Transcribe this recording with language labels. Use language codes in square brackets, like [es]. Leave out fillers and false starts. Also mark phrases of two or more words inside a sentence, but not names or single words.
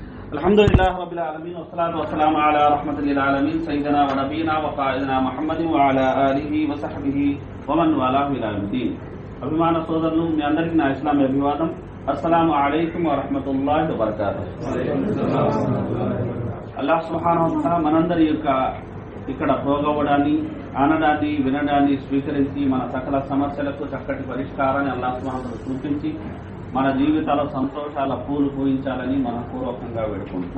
[ar] الحمد لله رب العالمين والصلاة والسلام على رحمة للعالمين سيدنا ونبينا وقائدنا محمد وعلى آله وصحبه ومن والاه إلى يوم الدين. [te] అభిమాన సోదరులు మీ అందరికీ నా ఇస్లామీ అభివాదం। [ar] السلام عليكم و رحمة الله و بركاته. الله سبحانه و تعالى [te] మనందరి యొక్క ఇక్కడ ప్రోగవడాన్ని ఆనడాన్ని వినడాన్ని స్వీకరించి మన సకల సమస్యలకు చక్కటి పరిష్కారాన్ని [ar] الله سبحانه و تعالى [te] చూపించి మన జీవితాల్లో సంతోషాల పూలు పూయించాలని మనపూర్వకంగా వేడుకుంటున్నాం।